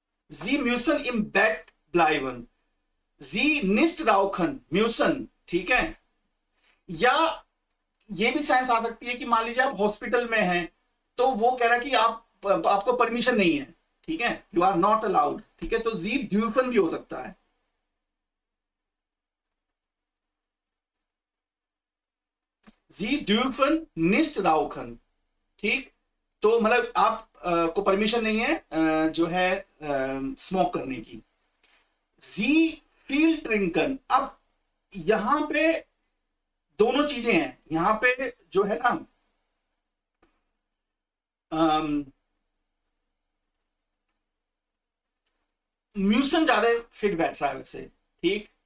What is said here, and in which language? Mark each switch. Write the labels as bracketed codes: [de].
[de] जी म्यूसन im Bett bleiben, जी nicht rauchen म्यूसन, [hi] ठीक है, या ये भी साइंस आ सकती है कि मान लीजिए आप हॉस्पिटल में हैं तो वो कह रहा है कि आपको परमिशन नहीं है, ठीक है, [en] you are not allowed, [hi] ठीक है, तो जी ड्यूफन भी हो सकता है। [de] जी dürfen nicht rauchen, ठीक। [hi] तो मतलब आप को परमिशन नहीं है जो है स्मोक करने की। [de] जी फील ट्रिंकन, [hi] अब यहां पे दोनों चीजें हैं, यहां पे जो है ना म्यूसन ज्यादा फिट बैठ रहा है वैसे, ठीक।